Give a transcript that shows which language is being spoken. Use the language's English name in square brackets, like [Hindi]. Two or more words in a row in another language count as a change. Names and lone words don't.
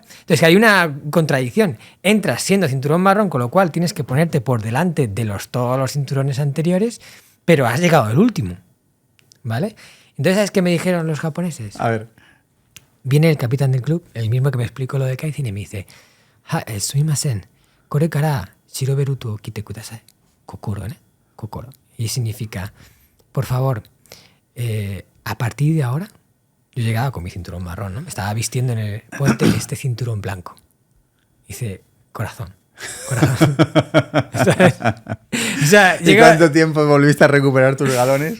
[Spanish] Entonces hay una contradicción. Entras siendo cinturón marrón, con lo cual tienes que ponerte por delante de todos los cinturones anteriores, pero has llegado el último, ¿vale? Entonces, ¿sabes qué me dijeron los japoneses? A ver. Viene el capitán del club, el mismo que me explicó lo de Kaizen, y me dice, [Japanese] すみません、これからしろべると来てください. [Spanish] Kokoro, ¿eh? Kokoro. Y significa, por favor, a partir de ahora, yo llegaba con mi cinturón marrón, ¿no? Me estaba vistiendo en el puente este cinturón blanco. Dice, corazón. ¿Sabes? O sea, ¿Y cuánto tiempo volviste a recuperar tus galones?